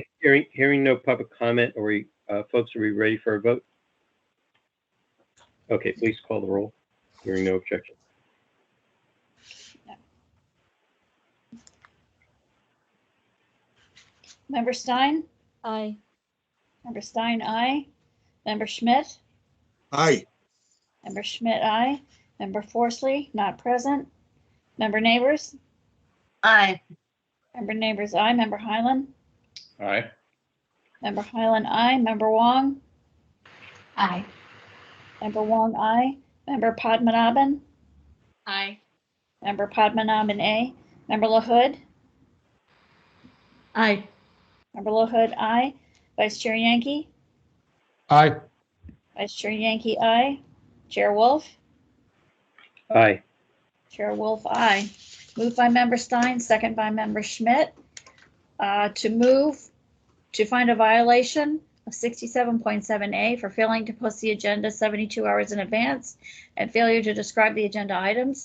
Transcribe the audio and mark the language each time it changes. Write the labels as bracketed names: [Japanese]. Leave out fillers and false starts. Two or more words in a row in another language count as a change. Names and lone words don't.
[English] Hearing no public comment, folks, are we ready for a vote? Okay, please call the roll. Hearing no objection. Member Stein? Aye. Member Stein, aye. Member Schmidt? Aye. Member Schmidt, aye. Member Forsley, not present. Member Neighbors? Aye. Member Neighbors, aye. Member Highland? Aye. Member Highland, aye. Member Wong? Aye. Member Wong, aye. Member Padmanabhan? Aye. Member Padmanabhan, aye. Member LaHood? Aye. Member LaHood, aye. Vice Chair Yankee? Aye. Vice Chair Yankee, aye. Chair Wolf? Aye. Chair Wolf, aye. Moved by Member Stein, second by Member Schmidt. To find a violation of 67.7A for failing to post the agenda 72 hours in advance and failure to describe the agenda items.